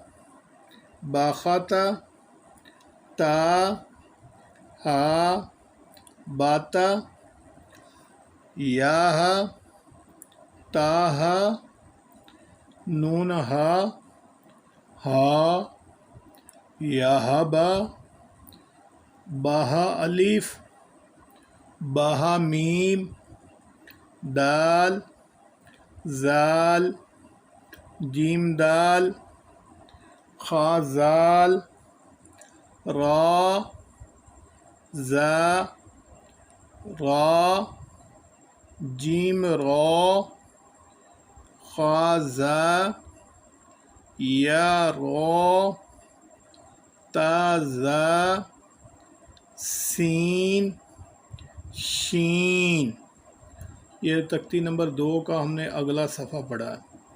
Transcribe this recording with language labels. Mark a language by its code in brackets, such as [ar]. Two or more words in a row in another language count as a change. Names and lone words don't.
[ur] باختا تا ہا باتا یا ہا تاہا نون ہا ہا یہبا باہا الف باہا میم دال زال جیم دال خا زال را زا را جیم را خا زا یا را تا زا سین شین۔ یہ تختی نمبر 2 کا ہم نے اگلا صفحہ پڑھا ہے۔